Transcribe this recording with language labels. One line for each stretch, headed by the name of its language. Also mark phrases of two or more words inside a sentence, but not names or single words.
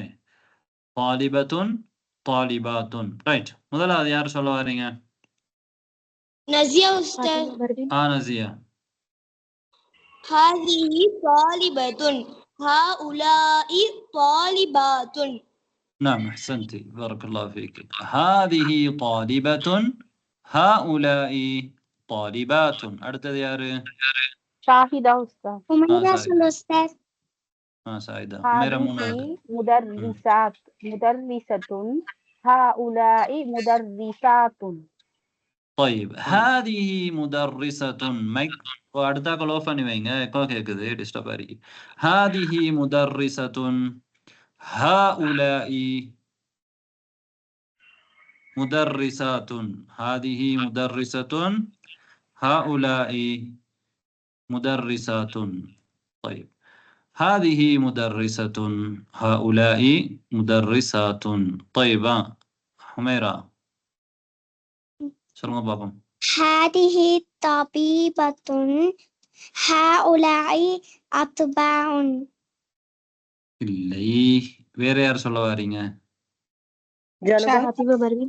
Arabic: طالبة طالبات. ரைட்.
Tamil: முதலாவது யார் சொல்ல வரீங்க? நஸியா உஸ்தாத். நஸியா.
Arabic: هذه طالبة هؤلاء طالبات. نعم أحسنتي، بارك الله فيك. هذه طالبة هؤلاء طالبات.
Tamil: அடுத்தது யாரு? ஷாஹிதா உஸ்தாத். உமைரா உஸ்தாத். சாயிதா.
Arabic: هذه مدرسات مدرسة هؤلاء مدرسات. طيب هذه مدرسة.
Tamil: மைக் அடுத்தாக்கள் ஆஃப் பண்ணி வைங்க, எக்கோ கேக்குது, டிஸ்டர்ப் ஆகி.
Arabic: هذه مدرسة هؤلاء مدرسات. هذه مدرسة هؤلاء مدرسات. طيب هذه مدرسة هؤلاء مدرسات.
Tamil: طيب حميرة சொல்லுங்க பாப்போம்.
Arabic: هذه طبيبة هؤلاء أطباء.
Tamil: இல்லை, வேற யார் சொல்ல வரீங்க? ஷாஹிபா பர்வீன்.